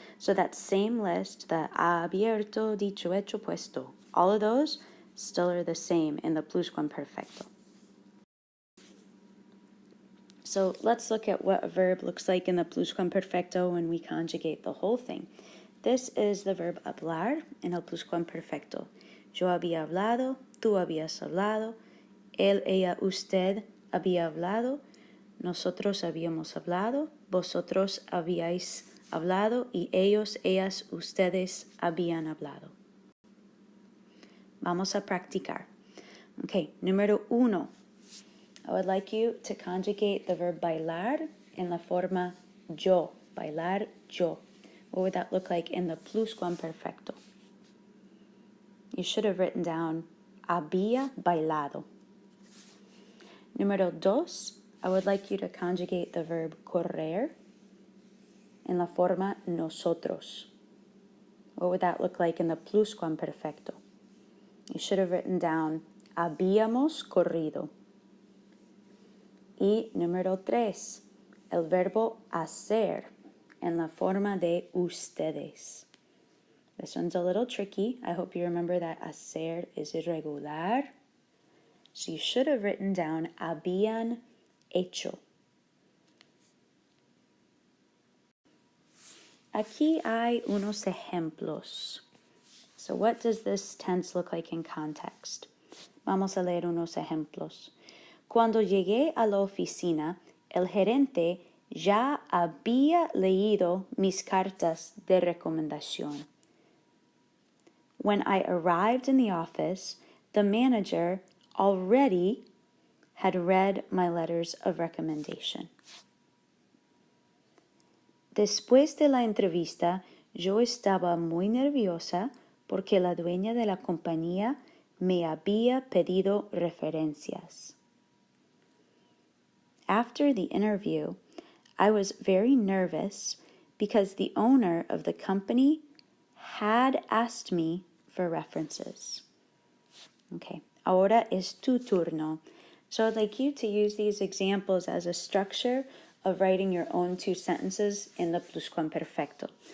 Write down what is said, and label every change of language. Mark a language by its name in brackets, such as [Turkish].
[English] So that same list, the [Spanish] ha abierto, dicho, hecho, puesto, [English] all of those still are the same in the pluscuamperfecto. So let's look at what a verb looks like in the pluscuamperfecto when we conjugate the whole thing. This is the verb hablar [Spanish] en el pluscuamperfecto. Yo había hablado, tú habías hablado, él, ella, usted había hablado, nosotros habíamos hablado, vosotros habíais hablado y ellos, ellas, ustedes habían hablado. Vamos a practicar. Okay, número 1. [English] I would like you to conjugate the verb bailar [Spanish] en la forma yo. Bailar yo. [English] What would that look like in the pluscuamperfecto? You should have written down [Spanish] había bailado. Número 2. [English] I would like you to conjugate the verb correr [Spanish] en la forma nosotros. [English] What would that look like in the pluscuamperfecto? You should have written down [Spanish] habíamos corrido. Y número 3, el verbo hacer en la forma de ustedes. [English] This one's a little tricky. I hope you remember that hacer is irregular. So you should have written down [Spanish] habían hecho. Aquí hay unos ejemplos. [English] So what does this tense look like in context? [Spanish] Vamos a leer unos ejemplos. Cuando llegué a la oficina, el gerente ya había leído mis cartas de recomendación. [English] When I arrived in the office, the manager already had read my letters of recommendation. [Spanish] Después de la entrevista, yo estaba muy nerviosa porque la dueña de la compañía me había pedido referencias. [English] After the interview, I was very nervous because the owner of the company had asked me for references. Okay, [Spanish] ahora es tu turno. [English] So I'd like you to use these examples as a structure of writing your own two sentences in the pluscuamperfecto.